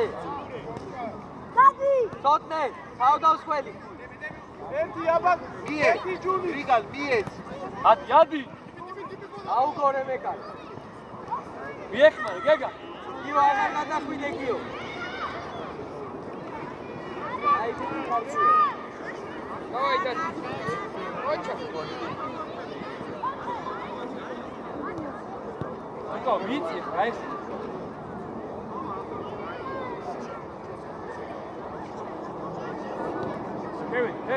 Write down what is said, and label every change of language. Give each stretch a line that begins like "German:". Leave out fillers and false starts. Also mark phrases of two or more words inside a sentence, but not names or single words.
Georgian: გადი! ცოტნე, თავდავსხველი. ერთი აბა, ერთი ჯუნი. გრიგალ, მიეც. ადი. აუგორე მეკარ. მიეხმარე, Gega. იო აღარ გადახვიდე გიო. აი დიდი ხალხი.
Russian: Давай, дальше. Оча. Нiko, видите, знаешь? Kevin,
English: hey.